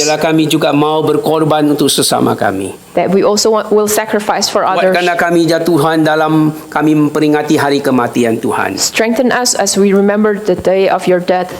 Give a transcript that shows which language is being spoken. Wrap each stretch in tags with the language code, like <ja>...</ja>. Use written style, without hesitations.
<id>Biarlah kami juga mau berkorban untuk sesama kami.</id> <en>that we also will sacrifice for others.</en> <id>Kuatkanlah kami ya Tuhan dalam kami memperingati hari kematian Tuhan.</id> <en>Strengthen us as we remember the day of your death.</en>